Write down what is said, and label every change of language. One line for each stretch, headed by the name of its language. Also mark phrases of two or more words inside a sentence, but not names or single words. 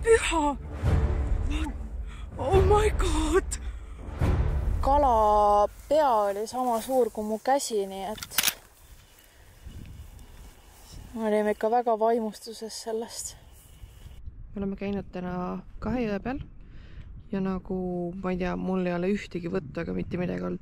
Estonian: kala!
English: Oh my god!
Estonian: Kala pea oli sama suur kui mu käsi, nii et me olime ikka väga vaimustuses sellest. Me oleme käinud täna 2 jõe peal ja nagu, ma ei tea, mul ei ole ühtegi võtta, aga mitte midagi olnud.